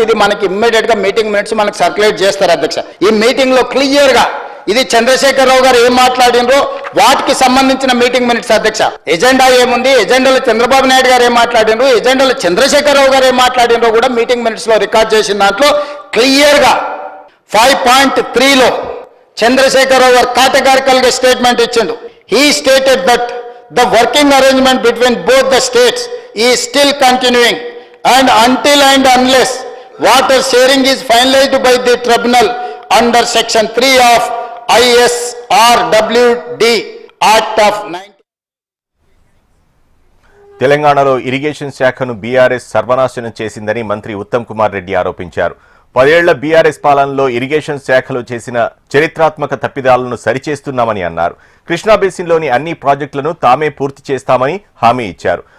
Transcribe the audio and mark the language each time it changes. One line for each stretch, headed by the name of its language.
Telugu: ఇది మనకి ఇమ్మీడియట్ గా మీటింగ్ మినిట్స్ మనకి సర్క్యులేట్ చేస్తారు అధ్యక్ష. ఈ మీటింగ్ లో క్లియర్ గా ఇది చంద్రశేఖరరావు గారు ఏం మాట్లాడినరో వాటికి సంబంధించిన మీటింగ్ మినిట్స్ అధ్యక్ష. ఎజెండా ఏముంది, ఎజెండాలో చంద్రబాబు నాయుడు గారు ఏం మాట్లాడినరు, ఎజెండాలో చంద్రశేఖరరావు గారు ఏం మాట్లాడినరో కూడా మీటింగ్ మినిట్స్ లో రికార్డ్ చేసిన దాంట్లో క్లియర్ గా 5.3లో చంద్రశేఖరరావు గారు కేటగారికల్ గా స్టేట్మెంట్ ఇచ్చిండు.
English: He stated that the working arrangement between both the states is still continuing and until and unless water sharing is finalized by the tribunal under section 3 of ISRWD Act of 19.
Telugu: తెలంగాణలో irrigation శాఖను BRS సర్వనాశనం చేసిందని మంత్రి ఉత్తమ్ కుమార్ రెడ్డి ఆరోపించారు. 10 ఏళ్ల BRS పాలనలో irrigation శాఖలో చేసిన చరిత్రాత్మక తప్పిదాలను సరిచేస్తున్నామని అన్నారు. కృష్ణా బేసిన్లోని అన్ని ప్రాజెక్టులను తామే పూర్తి చేస్తామని హామీ ఇచ్చారు.